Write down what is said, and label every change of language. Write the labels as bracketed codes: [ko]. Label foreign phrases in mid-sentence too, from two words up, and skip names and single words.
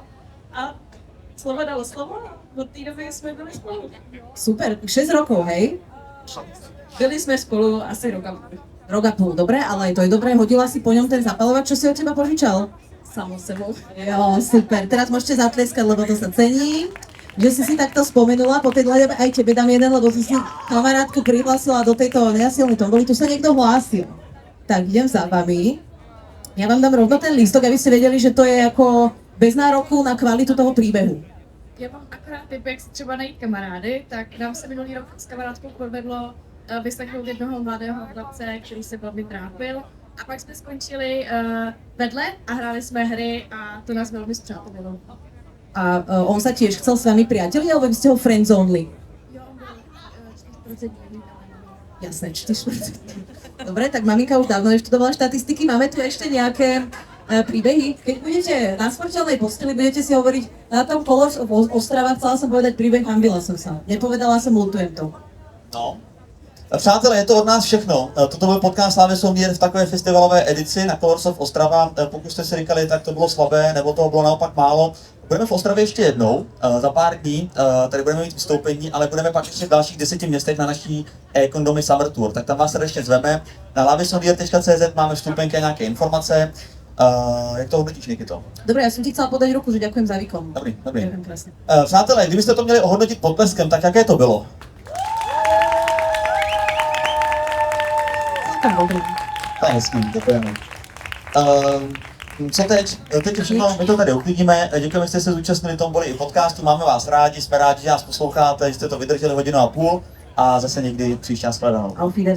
[cs] A slovo dalo slovo a od té doby jsme byli spolu. [sk] Super, 6 rokov, hej? [cs] Byli jsme spolu asi rok a půl. [sk] Rok a půl, dobre, ale aj to je dobré. Hodila si po ňom ten zapalovač, čo si od teba požičal? [cs] Samo sebou. Jo, super. [sk] Teraz môžete zatleskať, lebo to sa cení. Že si takto spomenula, po tej dlhej aj tebe dám jeden, lebo si kamarátku prihlásila do tejto nenasilnej tomboly. Tu sa niekto hlásil. Tak, idem za vami. Ja vám dám rovno ten lístok, aby ste vedeli, že to je ako bez nároku na kvalitu toho príbehu. [cs] Já mám akorát tip, jak si třeba najít kamarády, tak nám se minulý rok s kamarádkou povedlo vyslechnout jednoho mladého chlapce, který se velmi trápil. A pak jsme skončili vedle a hráli jsme hry a to nás velmi zpřátelilo. [sk] A on sa tiež chcel s vami priateliť, alebo by ste ho friendzonli? [cs] Jo, on byl 4%. [sk] Jasné, 4%. Dobre, tak maminka už dávno neštudovala štatistiky. Máme tu ešte nejaké príbehy? Keď budete na smrteľnej posteli, budete si hovoriť na tom kolo Ostrava, chcela som povedať príbeh, hambila som sa. Nepovedala som, ľutujem to. No. [cs] Přátelé, je to od nás všechno. Toto byl podcast Slávy Somír v takové festivalové edici na Colors of Ostrava. Pokud jste si říkali, tak to bylo slabé, nebo toho bylo naopak málo. Budeme v Ostravě ještě jednou, za pár dní, tady budeme mít vystoupení, ale budeme pak ještě v dalších 10 městech na naší e-kondomy Summer Tour. Tak tam vás srdečně zveme. Na lavysomír.cz máme vstupenky a nějaké informace. Jak to hodnotíš, Nikito? [sk] Dobre, ja som ti chcela podať ruku, že ďakujem za výkon. [cs] Dobrý. [sk] Ďakujem krásne. [cs] Přátelé, kdybyste to měli ohodnotit potleskem, tak jaké to bylo? Tak dobrý. To je hezký, děkujeme. Co teď? Teď všechno, my to tady uklidíme. Děkujeme, že jste se zúčastnili tomu boli i podcastu. Máme vás rádi, jsme rádi, že nás posloucháte, že jste to vydrželi 1,5 hodiny a zase někdy příště nashledanou.